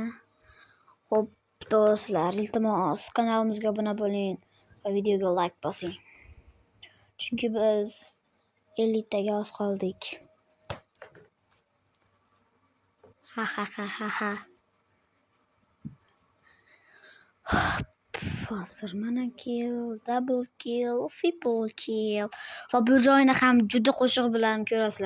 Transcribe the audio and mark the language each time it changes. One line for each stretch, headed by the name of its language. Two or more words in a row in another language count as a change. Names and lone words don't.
Uzbek: Xo'p, do'stlar, iltimos, kanalimizga obuna bo'ling va videoga like bosing. Chunki biz 50 taga oz qoldik. Ha. Hozir mana
English: kill, double kill, triple kill.
Uzbek: Va bu joyni ham juda qo'shiq bilan ko'rasizlar.